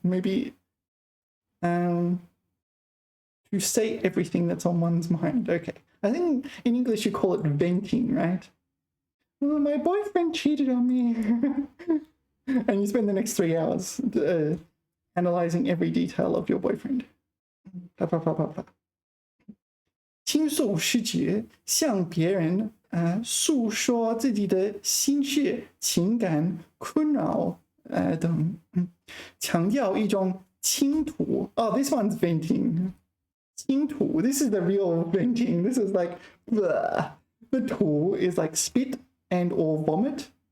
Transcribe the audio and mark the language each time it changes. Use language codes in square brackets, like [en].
[en] Maybe to say everything that's on one's mind. Okay. I think in English you call it venting, right? Oh, my boyfriend cheated on me. And you spend the next 3 hours analyzing every detail of your boyfriend. [zh] 倾诉是指向别人诉说自己的心事、情感、困扰等，强调一种倾吐。 [en] Oh, this one's venting. 倾吐. This is the real venting. This is like bleh. The 吐 is like spit and or vomit.